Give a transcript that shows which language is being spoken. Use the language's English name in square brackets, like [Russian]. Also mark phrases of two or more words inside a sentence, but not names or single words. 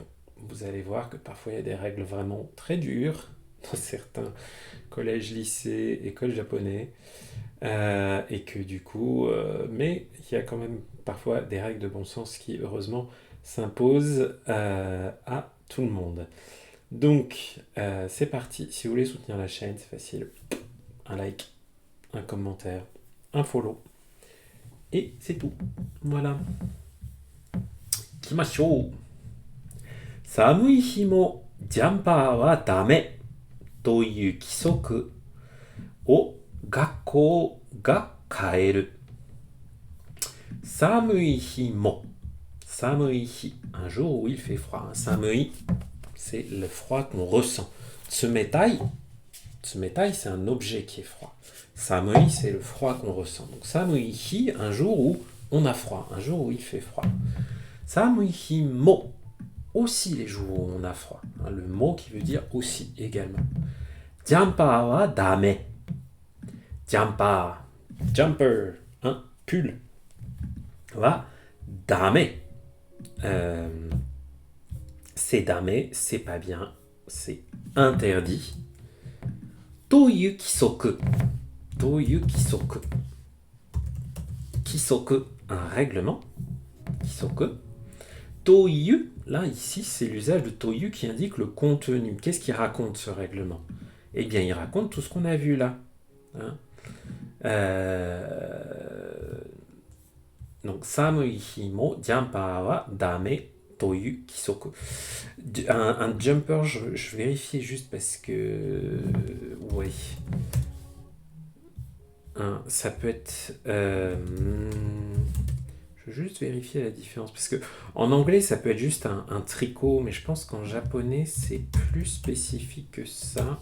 [French] Vous allez voir que parfois il y a des règles vraiment très dures dans certains collèges, lycées, écoles japonais, et que du coup, mais il y a quand même parfois des règles de bon sens qui heureusement s'imposent à tout le monde. Donc, c'est parti. Si vous voulez soutenir la chaîne, c'est facile. Un like, un commentaire, un follow. Et c'est tout. Voilà. Kimashou. [Japanese] 寒い日もジャンパーはダメという規則を学校が変える。寒い日も。寒い日。 [French] Un jour où il fait froid. Samui, c'est le froid qu'on ressent. [Japanese] 冷たい、冷たい, [French] c'est un objet qui est froid. Samui, c'est le froid qu'on ressent. Donc [Japanese] 寒い日, [French] un jour où on a froid, un jour où il fait froid. [Japanese] 寒い日も, [French] aussi les jours où on a froid. Le mot qui veut dire aussi également. [Japanese] ジャンパーはダメ。ジャンパー, jumper, [French] un pull. [Japanese] はダメ. [French] C'est dame, c'est pas bien, c'est interdit. [Japanese] という規則。という規則. [French] Kisoku, un règlement. Kisoku. Toyu, là, ici, c'est l'usage de toyu qui indique le contenu. Qu'est-ce qu'il raconte, ce règlement? Eh bien, il raconte tout ce qu'on a vu là. Hein. Donc, [Japanese] 寒い日もジャンパーはダメという規則. [French] Un jumper, je vérifie juste parce que... oui. Ça peut être... je veux juste vérifier la différence. Parce que en anglais, ça peut être juste un tricot, mais je pense qu'en japonais, c'est plus spécifique que ça.